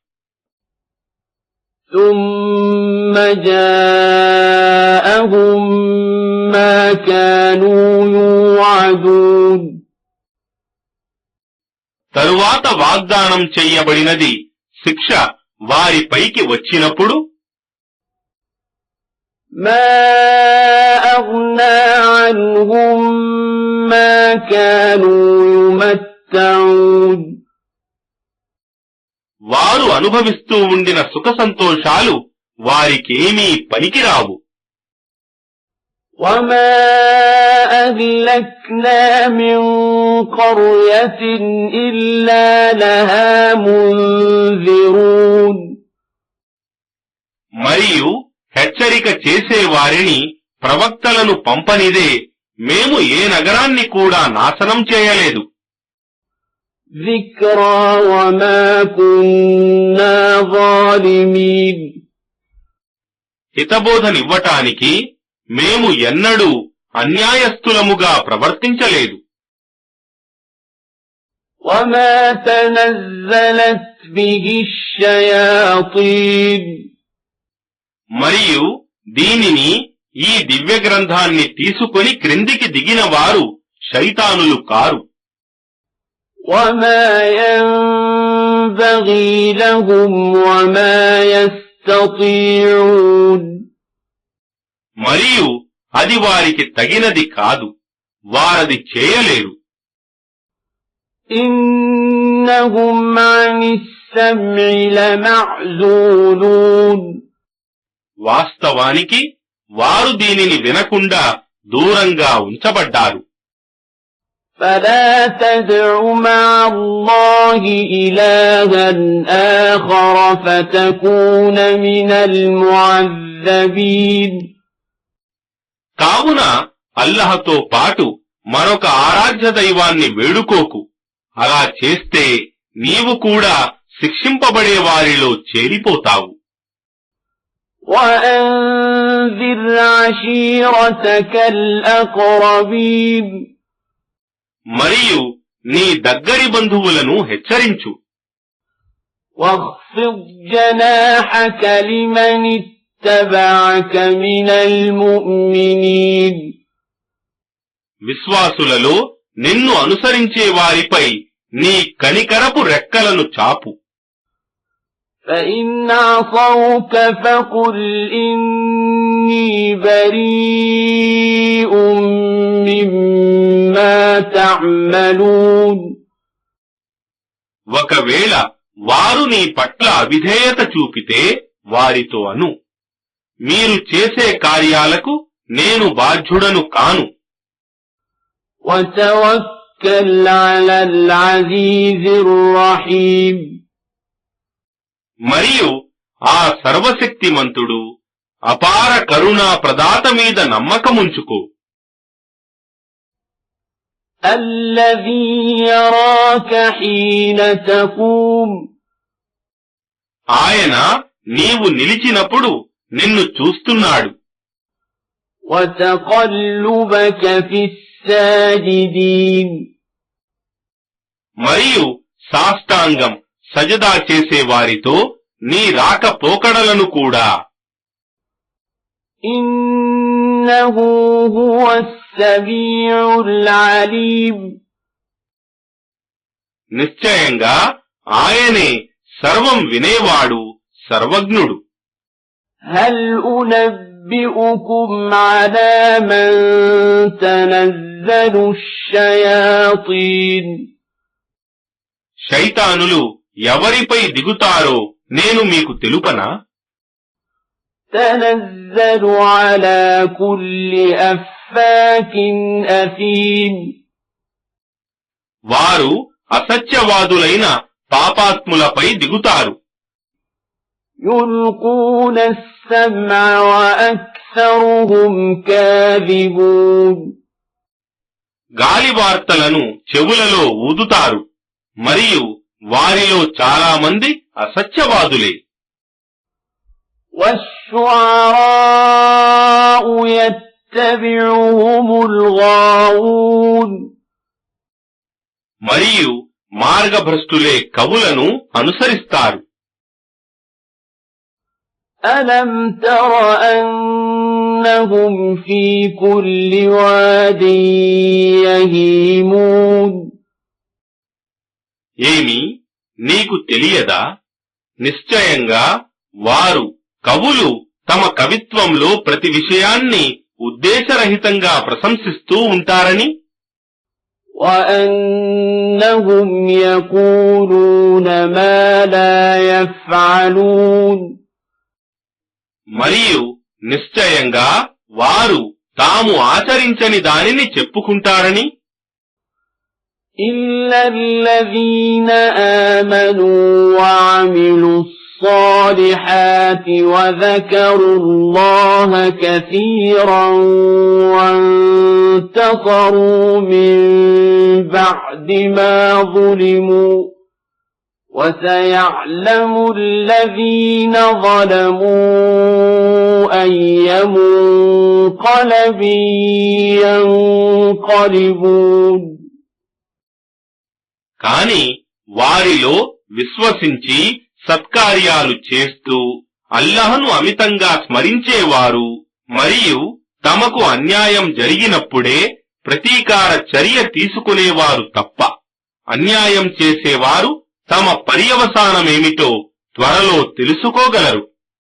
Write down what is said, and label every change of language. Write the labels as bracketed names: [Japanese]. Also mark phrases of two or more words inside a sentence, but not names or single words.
[Arabic] ثم جاءهم ما كانوا يوعدون [Telugu] తరువాత వాగ్దానం చెయ్యబడినది శిక్ష వారిపైకి వచ్చినప్పుడు [Arabic] ما أغنى عنهم ما كانوا يمتعون [Telugu] వారు అనుభవిస్తూ ఉండిన సుఖ సంతోషాలు వారికేమీ పనికిరావు. [Arabic] وما أهلكنا من قرية إلا لها منذرون [Telugu] మరియు హెచ్చరిక చేసేవారిని ప్రవక్తలను పంపనిదే మేము ఏ నగరాన్ని కూడా నాశనం చేయలేదు. [Arabic] ذكرى وما كنا ظالمين [Telugu] హితబోధనివ్వటానికి మేము ఎన్నడూ అన్యాయస్థులముగా ప్రవర్తించలేదు. [Arabic] وما تنزلت به الشياطين [Telugu] మరియు దీనిని ఈ దివ్య గ్రంథాన్ని తీసుకొని క్రిందికి దిగిన వారు శైతానులు కారు. [Arabic] وما ينبغي لهم وما يستطيعون [Telugu] మరియు అది వారికి తగినది కాదు, వారది చేయలేరు. [Arabic] إنهم عن السمع لمعزولون [Telugu] వాస్తవానికి వారు దీనిని వినకుండా దూరంగా ఉంచబడ్డారు. [Arabic] فلا تدع مع الله إلها آخر فتكون من المعذبين [Telugu] కావున అల్లహతో పాటు మరొక ఆరాధ్య దైవాన్ని వేడుకోకు. అలా చేస్తే నీవు కూడా శిక్షింపబడే వారిలో చేరిపోతావు. [Arabic] وأنذر عشيرتك الأقربين [Telugu] మరియు నీ దగ్గరి బంధువులను హెచ్చరించు. [Arabic] واخفض جناحك لمن اتبعك من المؤمنين [Telugu] విశ్వాసులలో నిన్ను అనుసరించే వారిపై నీ కనికరపు రెక్కలను చాపు. [Arabic] فإن عصوك فقل إني بريء مما تعملون [Telugu] ఒకవేళ వారు నీ పట్ల అవిధేయత చూపితే వారితో అను, మీరు చేసే కార్యాలకు నేను బాధ్యుడను కాను. [Arabic] وتوكل على العزيز الرحيم [Telugu] మరియు ఆ సర్వశక్తిమంతుడు అపార కరుణా ప్రదాత మీద నమ్మకముంచుకో. [Arabic] الذي يراك حين تقوم [Telugu] ఆయన నీవు నిలిచినప్పుడు నిన్ను చూస్తున్నాడు. [Arabic] وتقلبك في الساجدين [Telugu] మరియు సాష్టాంగం సజదా చేసే వారితో నీ రాకపోకడలను కూడా. [Arabic] إنه هو السميع العليم [Telugu] నిశ్చయంగా ఆయనే సర్వం వినేవాడు, సర్వజ్ఞుడు. [Arabic] هل أنبئكم على من تنزل الشياطين [Telugu] శైతానులు ఎవరిపై దిగుతారో నేను మీకు తెలుపనా? [Arabic] تنزل على كل أفاك أثيم [Telugu] వారు అసత్యవాదులైన పాపాత్ములపై దిగుతారు. [Arabic] يلقون السمع وأكثرهم كاذبون [Telugu] గాలి వార్తలను చెవులలో ఊదుతారు, మరియు వారిలో చాలా మంది అసత్యవాదులే. [Arabic] والشعراء يتبعهم الغاوون [Telugu] మరియు మార్గభ్రష్టులే కవులను అనుసరిస్తారు. [Arabic] ألم تر أنهم في كل واد يهيمون [Telugu] ఏమి నీకు తెలియదా? నిశ్చయంగా వారు కవులు తమ కవిత్వంలో ప్రతి విషయాన్ని ఉద్దేశరహితంగా ప్రశంసిస్తూ ఉంటారని. [Arabic] وأنهم يقولون ما لا يفعلون [Telugu] మరియు నిశ్చయంగా వారు తాము ఆచరించని దానిని చెప్పుకుంటారని. [Arabic] إلا الذين آمنوا وعملوا الصالحات وذكروا الله كثيرا وانتصروا من بعد ما ظلموا وسيعلم الذين ظلموا أي منقلب ينقلبون [Telugu] కాని వారిలో విశ్వసించి సత్కార్యాలు చేస్తూ అల్లాహ్ను అమితంగా స్మరించేవారు మరియు తమకు అన్యాయం జరిగినప్పుడే ప్రతీకార చర్య తీసుకునేవారు తప్ప అన్యాయం చేసేవారు తమ పర్యవసానమేమిటో త్వరలో తెలుసుకోగలరు.